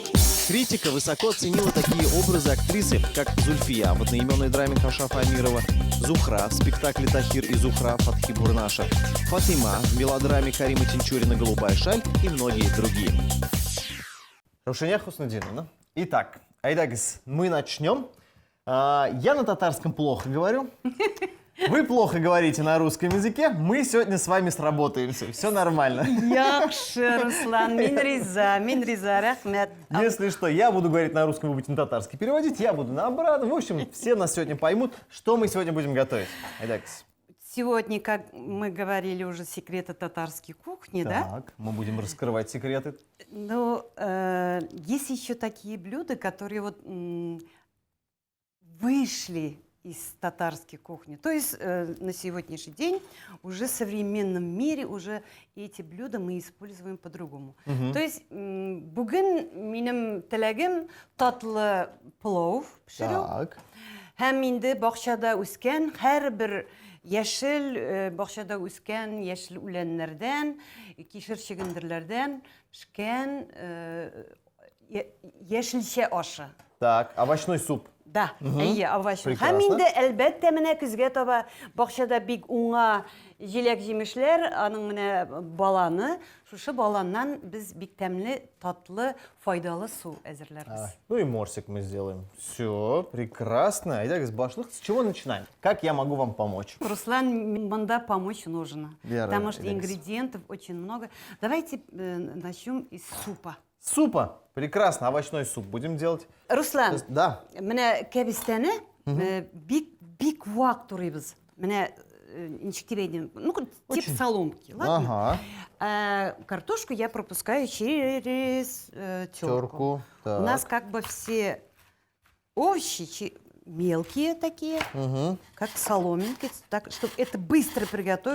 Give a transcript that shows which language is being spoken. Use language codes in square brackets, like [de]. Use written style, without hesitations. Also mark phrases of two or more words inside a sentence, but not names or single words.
[ru] Критика высоко оценила такие образы актрисы, как Зульфия в одноименной драме Кашафа Амирова, Зухра в спектакле «Тахир и Зухра» Фатхи Бурнаша, Фатима в мелодраме Карима Тинчурина «Голубая шаль» и многие другие. Раушания Хуснудиновна. Итак, айдагис, мы начнем. Я на татарском плохо говорю. Вы плохо говорите на русском языке. Мы сегодня с вами сработаемся. Все нормально. [tt] Яхшы, Руслан, мин риза, рәхмәт. [ru] Если что, я буду говорить на русском, вы будете на татарский переводить, я буду на обратно. В общем, все нас сегодня поймут, что мы сегодня будем готовить. Айдагис. Сегодня, как мы говорили уже, секреты татарской кухни, да? Так, мы будем раскрывать секреты. Но есть еще такие блюда, которые вот вышли из татарской кухни. То есть на сегодняшний день уже в современном мире уже эти блюда мы используем по-другому. То есть [tt] бүгін минем теләгем татлы плов пешерү. [ru] Так. [tt] Һәм инде бакчада үскән һәрбер яшел бакчада үскән яшел үләннәрдән, кишер чөгендерләрдән пешкән яшелчә ашы. [ru] Так, овощной суп. Да, әйе, овощной. Прекрасно. [tt] Һәм инде әлбәттә менә көзгә таба бакчада бик уңа җиләк җимешләр, аның менә баланы, шушы баланнан без бик тәмле, татлы, файдалы су әзерләрбез. [ru] Ну и морсик мы сделаем. Все, прекрасно. [tt] Айдагис башлык, [ru] с чего начинаем? Как я могу вам помочь? Руслан, мында помочь нужно, Вера, потому что Алексей. ингредиентов очень много. Давайте начнем из супа. Супа. Прекрасно, овощной суп будем делать. Руслан, Да. [tt] менә кәбестәне бик вак турыйбыз. Менә ничек дип әйтим, [ru] ну тип Очень. соломки, ладно? Ага. Картошку я пропускаю через терку. Терку. У нас как бы все овощи мелкие такие, как соломинки, так, чтобы это быстро приготовить.